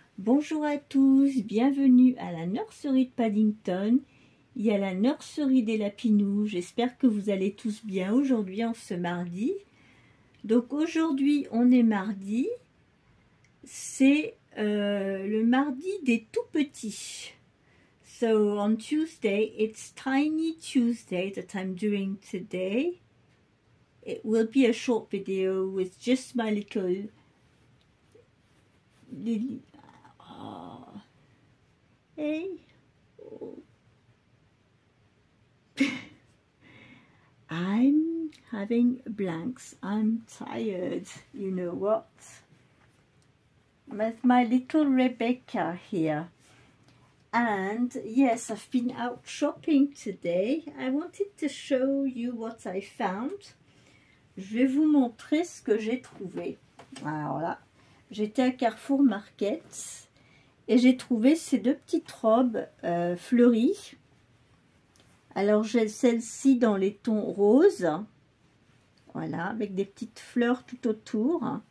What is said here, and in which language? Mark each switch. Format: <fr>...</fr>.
<fr>Bonjour à tous, bienvenue à la nurserie de Paddington. Il y a la nurserie des Lapinous. J'espère que vous allez tous bien aujourd'hui en ce mardi. Donc aujourd'hui on est mardi, c'est le mardi des tout petits.</fr> <en>So on Tuesday, it's Tiny Tuesday that I'm doing today. It will be a short video with just my little Lily. Oh. Hey. Oh. I'm having blanks. I'm tired. You know what? With my little Rebecca here. And yes, I've been out shopping today. I wanted to show you what I found.</en> <fr>Je vais vous montrer ce que j'ai trouvé. Alors là, j'étais à Carrefour Market et j'ai trouvé ces deux petites robes fleuries. Alors j'ai celle-ci dans les tons roses. Voilà, avec des petites fleurs tout autour.</fr>